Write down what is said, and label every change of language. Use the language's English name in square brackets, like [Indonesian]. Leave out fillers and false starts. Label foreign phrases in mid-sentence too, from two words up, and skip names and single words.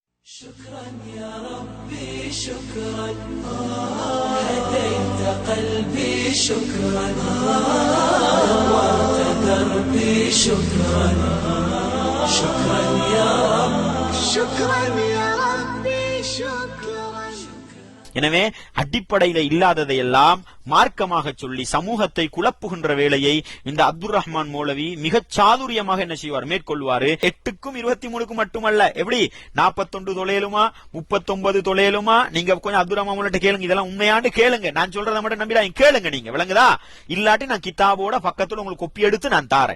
[Arabic] شكرا يا ربي شكرا هديت قلبي شكرا نورت دربي شكرا شكرا يا رب شكرا يا ربي شكرا. [Tamil] எனவே அடிப்படையில இல்லாததையெல்லாம் மார்க்கமாக சொல்லி சமூகத்தை குழப்புகின்ற வேலையை இந்த அப்துல் ரஹ்மான் மௌலவி மிக சாதுரியமாக என்ன செய்வார், மேற்கொள்வாரு. 8க்கும் 23க்கும் மட்டுமல்ல, எப்படி 41 தொலைலுமா 39 தொலைலுமா, நீங்க கொஞ்சம் அப்துல் ரஹ்மான் மௌலவிட்ட கேளுங்க, இதெல்லாம் உண்மையாண்டு கேளுங்க, நான் சொல்றதை மட்டும் நம்பிடாங்க, கேளுங்க, நீங்க விளங்குதா, இல்லாட்டி நான் கிதாபோட பக்கத்துல உங்களுக்கு கொப்பி எடுத்து நான் தாரேன்.